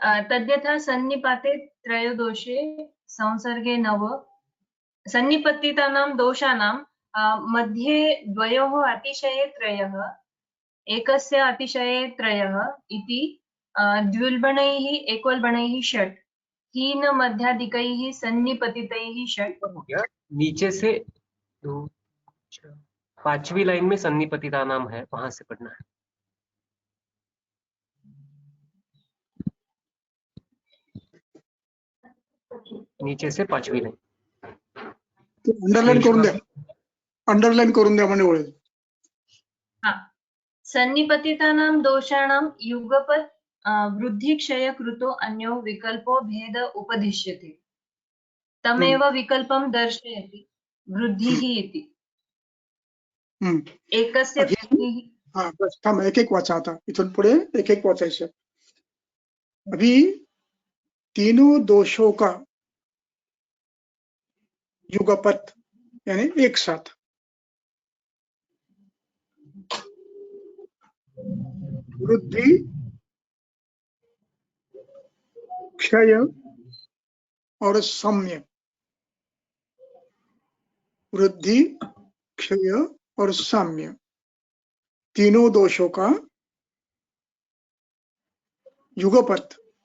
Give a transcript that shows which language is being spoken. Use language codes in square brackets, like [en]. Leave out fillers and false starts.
[sa] तद्यथा सन्निपाते त्रयोदोषे संसर्गे नव सन्निपतितानां दोषाणां मध्ये द्वयोः अतिशये त्रयः, एकस्य अतिशये त्रयः इति द्विल्बणैः एकोल्बणैः षट्, हीन मध्यादिकैः सन्निपतितैः षट्। [hi] नीचे से 5वीं लाइन में सन्निपतितानां है, वहां से पढ़ना है। नीचे से 5वीं लाइन [mr] अंडरलाइन करून द्या म्हणजे होईल। [sa] हाँ, सन्निपतितानां दोषाणां युगपत् वृद्धि क्षय कृतो अन्यो विकल्पो भेद उपदिश्यते, तमेव विकल्पं दर्शयति वृद्धिः इति। एकस्य वृद्धिः। [mr] हाँ, बस हम एक वाचा था, इथून पुढे एक वाचायचं। [hi] अभी तीनों दोषों का युगपत यानी एक साथ, वृद्धि क्षय और साम्य, वृद्धि क्षय और साम्य, तीनों दोषों का युगपत।